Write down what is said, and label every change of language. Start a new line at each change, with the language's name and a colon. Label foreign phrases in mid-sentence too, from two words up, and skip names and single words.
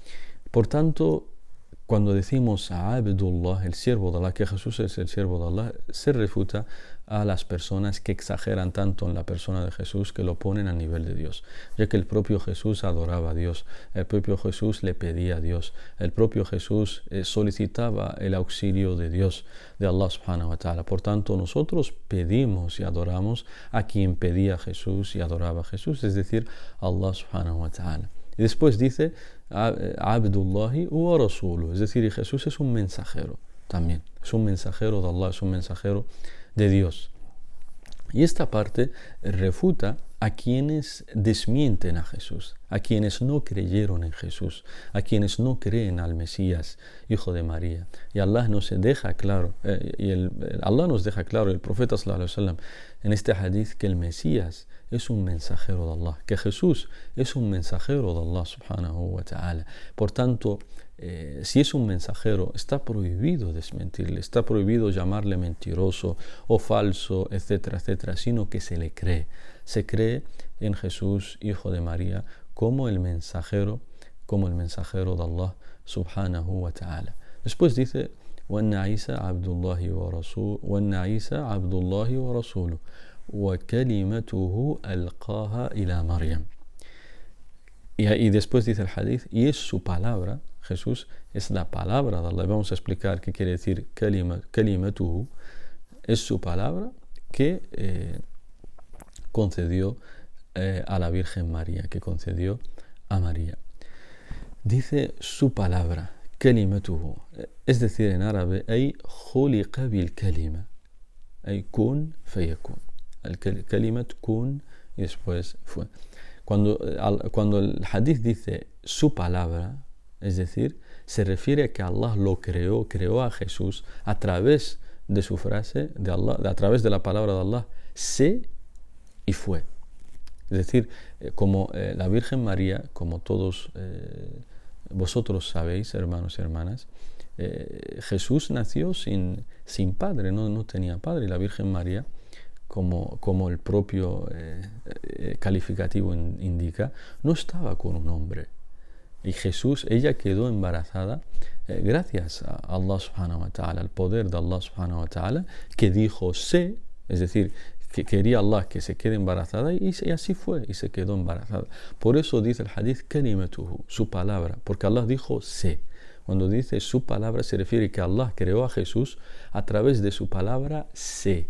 Spanish: Por tanto, cuando decimos a Abdullah, el siervo de Allah, que Jesús es el siervo de Allah, se refuta a las personas que exageran tanto en la persona de Jesús que lo ponen a nivel de Dios, ya que el propio Jesús adoraba a Dios, el propio Jesús le pedía a Dios, el propio Jesús solicitaba el auxilio de Dios, de
Arabic: الله سبحانه وتعالى.
Spanish: Por tanto, nosotros pedimos y adoramos a quien pedía a Jesús y adoraba a Jesús, es decir,
Arabic: الله سبحانه وتعالى.
Spanish: Y después dice
Arabic: عبد الله ورسوله,
Spanish: es decir, Jesús es un mensajero también, es un mensajero de Allah, es un mensajero de Dios. Y esta parte refuta a quienes desmienten a Jesús, a quienes no creyeron en Jesús, a quienes no creen al Mesías, hijo de María. Y Allah nos deja claro, Allah nos deja claro, el profeta
Arabic: صلى الله عليه وسلم,
Spanish: en este hadith, que el Mesías es un mensajero de Allah, que Jesús es un mensajero de
Arabic: الله سبحانه وتعالى.
Spanish: Por tanto, si es un mensajero, está prohibido desmentirle, está prohibido llamarle mentiroso o falso, etcétera, etcétera, sino que se le cree. Se cree en Jesús, hijo de María, como el mensajero de
Arabic: الله سبحانه وتعالى.
Spanish: Después dice:
Arabic: وَأَنَّ عِيسَى عَبْدُ اللَّهِ وَرَسُولُهُ وَكَلِمَتُهُ أَلْقَاهَا إِلَى مَرْيَمَ.
Spanish: Y después dice el hadith, y es su palabra, Jesús es la palabra de Allah. Vamos a explicar qué quiere decir kalimatuhu. Es su palabra que concedió a la Virgen María, que concedió a María. Dice su palabra, kalimatuhu, es decir, en árabe,
Arabic: أي خلق بالكلمة، أي كن فيكون.
Spanish: El
Arabic: كلمة كن
Spanish: y después fue. Cuando el hadith dice su palabra, es decir, se refiere a que Allah lo creó a Jesús a través de su frase, de Allah, a través de la palabra de Allah, sé y fue. Es decir, como la Virgen María, como todos vosotros sabéis, hermanos y hermanas, Jesús nació sin padre, no tenía padre, y la Virgen María, como el propio calificativo indica, no estaba con un hombre. Y ella quedó embarazada gracias a
Arabic: الله سبحانه وتعالى,
Spanish: al poder de
Arabic: الله سبحانه وتعالى,
Spanish: que dijo sé, es decir, que quería Allah que se quede embarazada, y así fue, y se quedó embarazada. Por eso dice el hadith kalimatuhu, su palabra, porque Allah dijo sé. Cuando dice su palabra se refiere que Allah creó a Jesús a través de su palabra sé.